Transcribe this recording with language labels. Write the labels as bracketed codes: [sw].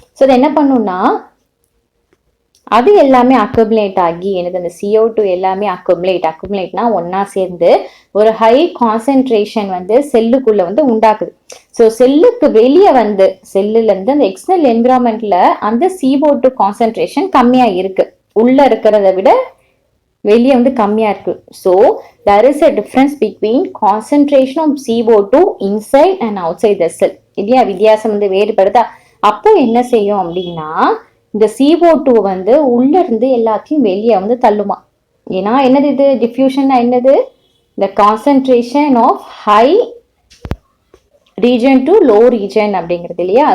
[ta] So அது என்ன பண்ணும்னா அது எல்லாமே அக்குமுலேட் ஆகி என்னது, அந்த CO2 எல்லாமே அக்குமுலேட்னா ஒன்னா சேர்ந்து ஒரு ஹை கான்சென்ட்ரேஷன் வந்து செல்லுக்குள்ள வந்து உண்டாக்குது. ஸோ செல்லுக்கு வெளியே வந்து செல்லுல இருந்து அந்த எக்ஸ்டர்னல் என்விரான்மெண்ட்ல அந்த CO2 கான்சென்ட்ரேஷன் கம்மியா இருக்கு, உள்ள இருக்கிறத விட வெளியே வந்து கம்மியா இருக்கு. So [en] there is a difference between concentration of CO2 inside and outside the cell. [ta] இல்லையா? வித்தியாசம் வந்து வேறுபடுதா? அப்போ என்ன செய்யும் அப்படின்னா இந்த CO2 வந்து உள்ள இருந்து எல்லாத்தையும் வெளியே வந்து தள்ளுமா. ஏன்னா என்னது இது? டிஃப்யூஷன்னா என்னது? இந்த concentration of high region to low region அப்படிங்கிறது இல்லையா?